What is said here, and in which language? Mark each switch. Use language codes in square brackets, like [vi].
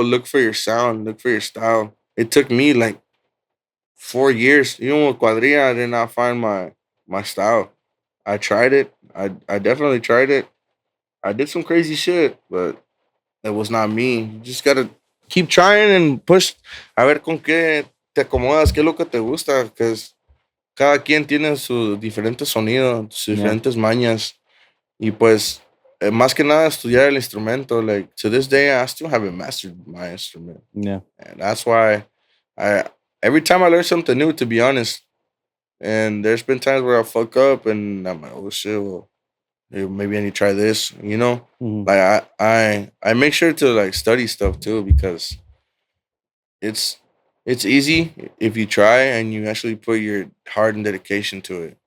[en] Look for your sound. Look for your style. It took me like 4 years. Even with Cuadrilla, I did not find my style. I tried it. I definitely tried it. I did some crazy shit, but it was not me. You just gotta keep trying and push. [es] A ver con qué te acomodas, qué es lo que te gusta, [en] because [es] cada quien tiene su diferente sonido, sus diferentes mañas. Y pues, más que nada, estudiar el instrumento. [en] Like, to this day, I still haven't mastered my instrument. Yeah. And that's why every time I learn something new, to be honest, and there's been times where I fuck up and I'm like, oh shit, well, maybe I need to try this, you know? Mhm. Like, I make sure to like study stuff too, because it's easy if you try and you actually put your heart and dedication to it.